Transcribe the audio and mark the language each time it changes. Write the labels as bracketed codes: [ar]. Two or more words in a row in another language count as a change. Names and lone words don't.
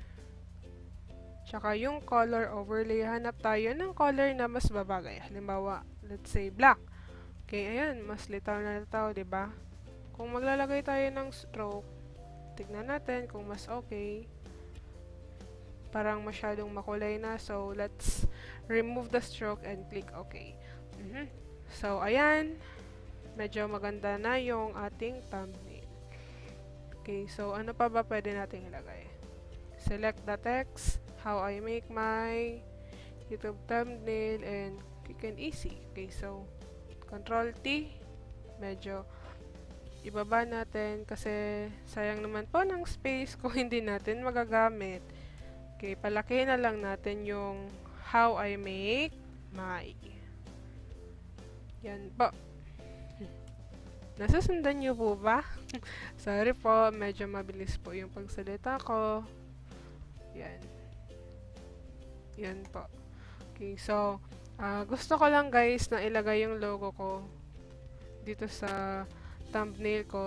[tl] Tsaka yung [en] color overlay, [tl] hanap tayo ng color na mas babagay. Halimbawa, [en] let's say black. [tl] Okay, ayan, mas litaw na litaw, diba? Kung maglalagay tayo ng stroke, tignan natin kung mas okay. Parang masyadong makulay na, [en] so let's remove the stroke and click OK. So, [tl] ayan, medyo maganda na yung ating thumbnail. Okay, so ano pa ba pwede natin ilagay? [en] Select the text, how I make my YouTube thumbnail, and quick and easy. [tl] Okay, so Control T, medyo ibaba natin kasi sayang naman po ng space kung hindi natin magagamit. Okay, palakihin na lang natin yung [en] how I make my. [tl] Yan po. Nasusundan niyo po ba? Sorry po, medyo mabilis po yung pagsalita ko. Yan. Yan po. Okay, so gusto ko lang guys na ilagay yung logo ko dito sa thumbnail ko.